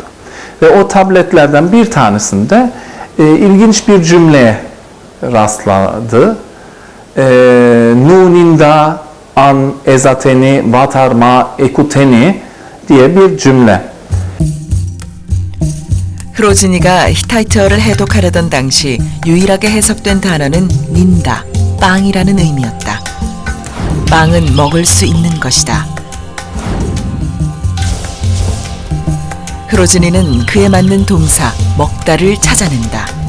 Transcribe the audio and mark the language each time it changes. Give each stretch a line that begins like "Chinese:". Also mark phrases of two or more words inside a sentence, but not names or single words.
Turkish: Ve o tabletlerden bir tanesinde ilginç bir cümleye rastladı.
Hittite: Nuninda an ezateni vatarma ekuteni
Turkish: diye bir cümle.
Korean: 흐로즈니가 히타이트어를 해독하려던 당시 유일하게 해석된 단어는 닌다, 빵이라는 의미였다. 빵은 먹을 수 있는 것이다. 흐로즈니는 그에 맞는 동사, 먹다를 찾아낸다.